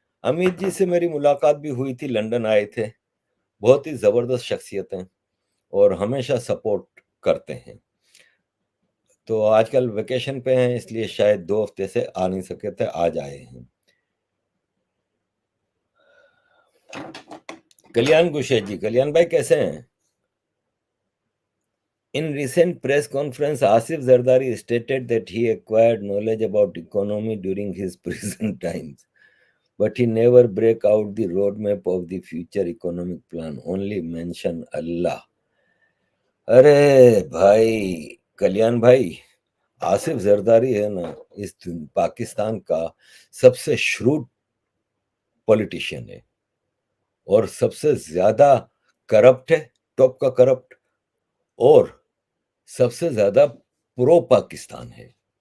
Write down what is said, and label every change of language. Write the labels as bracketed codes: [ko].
[hi] अमित जी से मेरी मुलाकात भी हुई थी, लंदन आए थे। बहुत ही जबरदस्त शख्सियत हैं और हमेशा सपोर्ट करते हैं। तो आजकल वेकेशन पे हैं, इसलिए शायद 2 हफ्ते से आ नहीं सके थे, आज आए हैं। कल्याण गुशेद जी, कल्याण भाई कैसे हैं? [en] In recent press conference, Asif Zardari stated that he acquired knowledge about economy during his prison times, but he never break out the roadmap of the future economic plan, only mention Allah. [hi] अरे भाई कल्याण भाई, आसिफ जरदारी है ना, इस पाकिस्तान का सबसे shrewd politician है और सबसे ज्यादा करप्ट है, टॉप का करप्ट, और सबसे ज्यादा प्रो पाकिस्तान है।